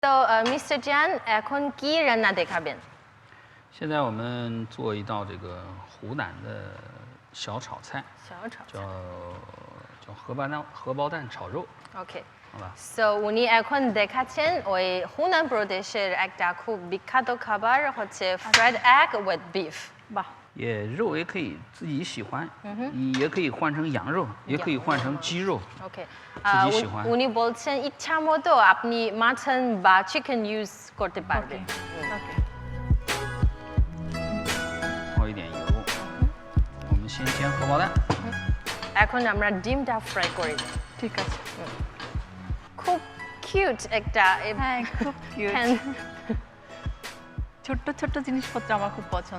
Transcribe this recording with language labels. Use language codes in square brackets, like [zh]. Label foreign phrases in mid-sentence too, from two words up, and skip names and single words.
[bn] So, Mr. Jian, এখন কি রান্না দেখাবেন? [zh] 现在我们做一道这个湖南的小炒菜，叫荷包蛋炒肉。 Okay. 好吧。 [bn] So উনি এখন দেখাচ্ছেন ওই হুনান প্রদেশের একটা খুব বিখ্যাত খাবার হচ্ছে [en] fried egg with beef. [bn] বাহ。 [zh] 肉也可以自己喜欢，也可以换成羊肉，也可以换成鸡肉。 Okay. 自己喜欢。 [bn] উনি বলছেন ইচ্ছা মতো আপনি মাটন বা [en] chicken use [bn] করতে পারবেন। Okay. [zh] 抛一点油，我们先煎荷包蛋。 [bn] এখন আমরা ডিমটা ফ্রাই করি। ঠিক আছে। খুব কিউট একটা। হ্যাঁ, খুব কিউট। ছোট্ট ছোট্ট জিনিসপত্র আমার খুব পছন্দ।